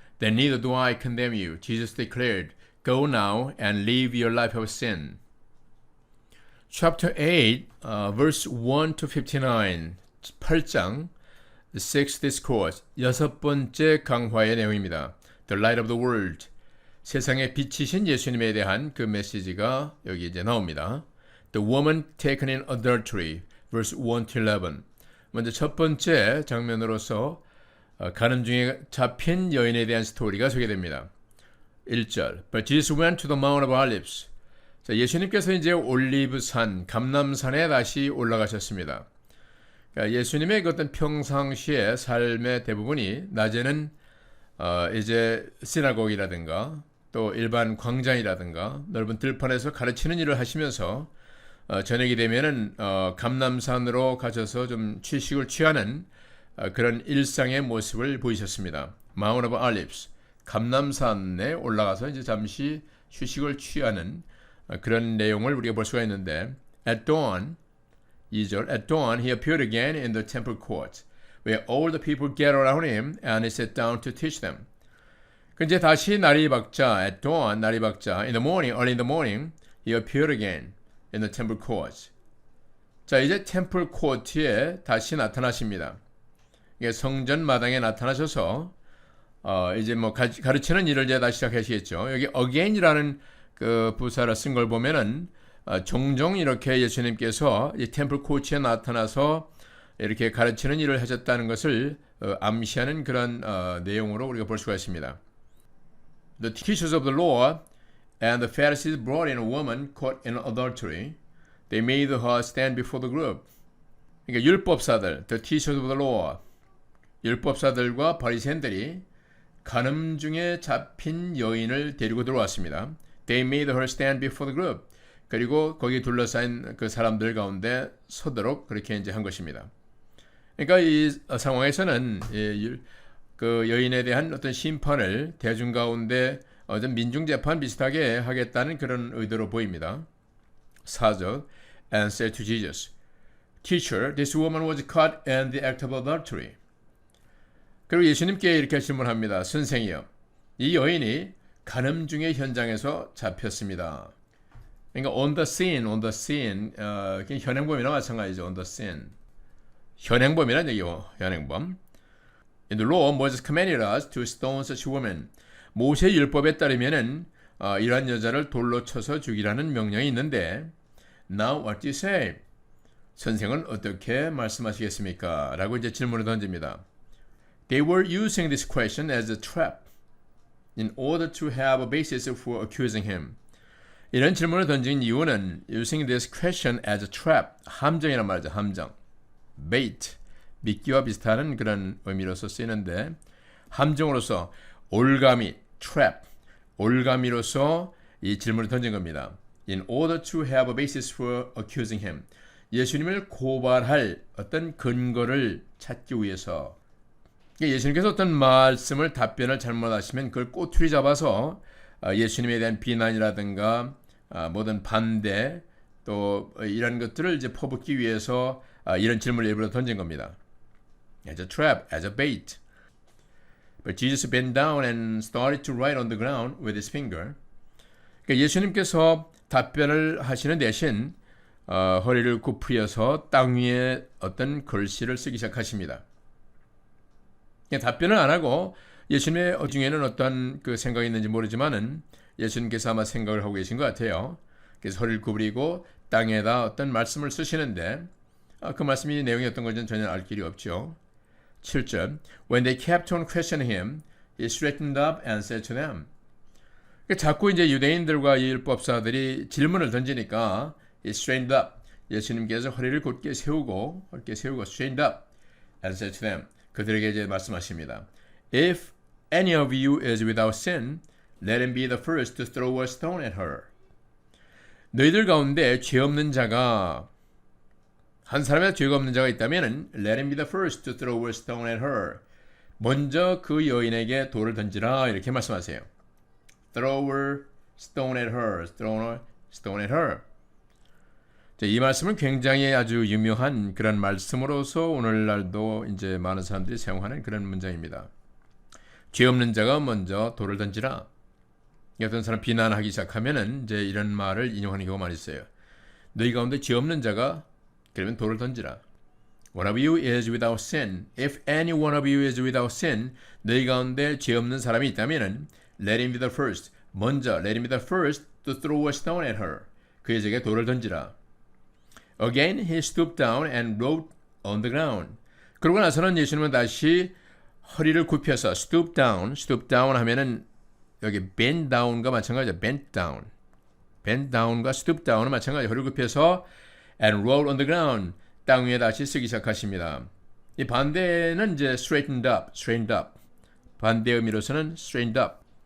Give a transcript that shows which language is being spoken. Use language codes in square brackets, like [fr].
[en] "Then neither do I condemn you," Jesus declared. "Go now and live your life of sin." Chapter 8, verse 1 to 59, 8장, the sixth discourse, [ko] 여섯 번째 강화의 내용입니다. [en] The light of the world, [ko] 세상의 빛이신 예수님에 대한 그 메시지가 여기 이제 나옵니다. [en] The woman taken in adultery, verse 1 to 11. [ko] 먼저 첫 번째 장면으로서 가늠 중에 잡힌 여인에 대한 스토리가 소개됩니다. [en] 1절, But Jesus went to the Mount of Olives. [ko] 자, 예수님께서 이제 올리브산, 감람산에 다시 올라가셨습니다. 그러니까 예수님의 그 어떤 평상시의 삶의 대부분이 낮에는 이제 시나고기라든가 또 일반 광장이라든가 넓은 들판에서 가르치는 일을 하시면서 저녁이 되면은 감람산으로 가셔서 좀 휴식을 취하는 그런 일상의 모습을 보이셨습니다. [en] Mount of Olives, [ko] 감람산에 올라가서 이제 잠시 휴식을 취하는 그런 내용을 우리가 볼 수가 있는데, [en] At dawn, 2절, At dawn he appeared again in the temple court, where all the people gathered around him, and he sat down to teach them. [ko] 이제 다시 날이 밝자, [en] at dawn, [ko] 날이 밝자, [en] in the morning, early in the morning, he appeared again in the temple court. [ko] 자, 이제 템플 코트에 다시 나타나십니다. 이게 성전 마당에 나타나셔서 이제 뭐 가르치는 일을 이제 다시 시작하시겠죠. 여기 again이라는 그 부사를 쓴 걸 보면은 종종 이렇게 예수님께서 이 템플 코트에 나타나서 이렇게 가르치는 일을 하셨다는 것을 암시하는 그런 내용으로 우리가 볼 수가 있습니다. [en] The teachers of the law and the Pharisees brought in a woman caught in adultery. They made her stand before the group. [ko] 그러니까 율법사들, [en] the teachers of the law, [ko] 율법사들과 바리새인들이 간음 중에 잡힌 여인을 데리고 들어왔습니다. [en] They made her stand before the group. [ko] 그리고 거기 둘러싸인 그 사람들 가운데 서도록 그렇게 이제 한 것입니다. 그러니까 이 상황에서는 그 여인에 대한 어떤 심판을 대중 가운데 좀 민중재판 비슷하게 하겠다는 그런 의도로 보입니다. [en] 4절, And said to Jesus, Teacher, this woman was caught in the act of adultery. [ko] 그리고 예수님께 이렇게 질문합니다. 선생이여, 이 여인이 간음 중의 현장에서 잡혔습니다. 그러니까 [en] on the scene, [ko] 현행범이나 마찬가지죠. [en] on the scene. [ko] 현행범이란 얘기요. 현행범. [en] In the law, Moses commanded us to stone such women. [ko] 모세 율법에 따르면은 이러한 여자를 돌로 쳐서 죽이라는 명령이 있는데, [en] Now what do you say? [ko] 선생은 어떻게 말씀하시겠습니까? 라고 이제 질문을 던집니다. [en] They were using this question as a trap in order to have a basis for accusing him. [ko] 이런 질문을 던진 이유는 [en] using this question as a trap, [ko] 함정이란 말이죠. 함정. bait, 미끼와 비슷한 그런 의미로서 쓰이는데, 함정으로서 올가미, trap, 올가미로서 이 질문을 던진 겁니다. [en] In order to have a basis for accusing him. [ko] 예수님을 고발할 어떤 근거를 찾기 위해서. 예수님께서 어떤 말씀을 답변을 잘못하시면 그걸 꼬투리 잡아서 예수님에 대한 비난이라든가 모든 반대 또 이런 것들을 이제 퍼붓기 위해서 이런 질문을 일부러 던진 겁니다. [en] as a trap, as a bait. But Jesus bent down and started to write on the ground with his finger. [ko] 그러니까 예수님께서 답변을 하시는 대신 허리를 굽히어서 땅 위에 어떤 글씨를 쓰기 시작하십니다. 답변을 안 하고 예수님의 중에는 어떤 그 생각이 있는지 모르지만은 예수님께서 아마 생각을 하고 계신 것 같아요. 그래서 허리를 구부리고 땅에다 어떤 말씀을 쓰시는데 그 말씀이 내용이 어떤 건지는 전혀 알 길이 없죠. [en] 7절 When they kept on questioning him, he straightened up and said to them. [ko] 자꾸 이제 유대인들과 율법사들이 질문을 던지니까 [en] he straightened up. [ko] 예수님께서 허리를 곧게 세우고 [en] straightened up and said to them. [ko] 그들에게 이제 말씀하십니다. [en] If any of you is without sin, let him be the first to throw a stone at her. [ko] 너희들 가운데 죄 없는 자가 한 사람의 죄가 없는 자가 있다면 [en] let him be the first to throw a stone at her. [ko] 먼저 그 여인에게 돌을 던지라 이렇게 말씀하세요. [en] Throw a stone at her. Throw a stone at her. [ko] 자, 이 말씀은 굉장히 아주 유명한 그런 말씀으로서 오늘날도 이제 많은 사람들이 사용하는 그런 문장입니다. 죄 없는 자가 먼저 돌을 던지라. 어떤 사람 비난하기 시작하면은 이제 이런 말을 인용하는 경우가 많이 있어요. 너희 가운데 죄 없는 자가 그러면 돌을 던지라. [en] One of you is without sin. If any one of you is without sin, [ko] 너희 가운데 죄 없는 사람이 있다면은 [en] let him be the first. 먼저 let him be the first to throw a stone at her. [ko] 그에게 돌을 던지라. [en] Again he stooped down and wrote on the ground. [ko] 그러고 나서는 예수님은 다시 허리를 굽혀서 [en] stoop down [ko] 하면은 여기 [en] bend down [ko] 과 마찬가지죠. [en] bend down과 stoop down은 [ko] 마찬가지죠. 허리를 굽혀서 [en] and wrote on the ground. [ko] 땅 위에 다시 쓰기 시작하십니다. 이 반대는 이제 [en] straightened up. [ko] 반대의 의미로서는 [en] straightened up.